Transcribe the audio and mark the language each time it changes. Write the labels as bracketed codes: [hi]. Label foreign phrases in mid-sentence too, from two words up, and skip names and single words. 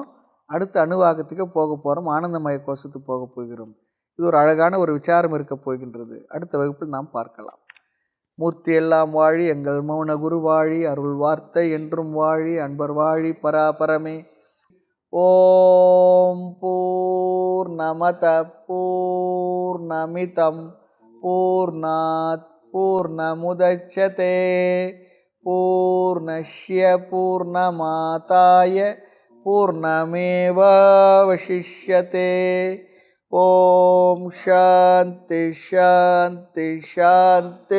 [ta] அடுத்த அணுவாக்கத்துக்கு போக போகிறோம். ஆனந்தமய கோஷத்துக்கு போக போகிறோம். இது ஒரு அழகான ஒரு விசாரம் இருக்க போகின்றது. அடுத்த வகுப்பில் நாம் பார்க்கலாம். மூர்த்தி எல்லாம் வாழி, எங்கள் மௌன குரு வாழி, அருள் வார்த்தை என்றும் வாழி, அன்பர் வாழி, பராபரமே. [sa] ओम् पूर्णमद पूर्णमिदं पूर्णात् पूर्णमुदच्यते पूर्णस्य पूर्णमादाय पूर्णमेवावशिष्यते. ओम् शान्ति शान्ति शान्ति.